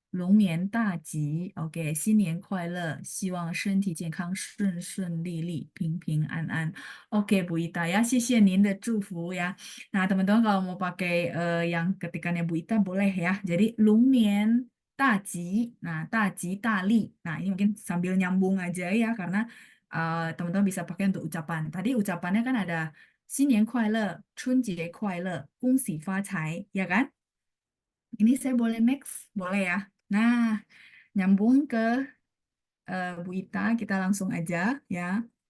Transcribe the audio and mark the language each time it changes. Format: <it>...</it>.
<zh>龙年大吉，OK，新年快乐，希望身体健康，顺顺利利，平平安安。</zh> <id>Oke, Bu Ita ya,</id> <zh>谢谢您的祝福</zh> <id>ya. Nah, teman-teman kalau mau pakai yang ketikannya Bu Ita boleh ya. Jadi, 龙年大吉, nah 大吉大利. Nah, ini mungkin sambil nyambung aja ya, karena teman-teman bisa pakai untuk ucapan. Tadi ucapannya kan ada</id> <zh>新年快乐，春节快乐，恭喜发财,</zh> <id>ya kan? Ini saya boleh next, boleh ya. Nah, nyambung ke Bu Ita, kita langsung aja ya.</id>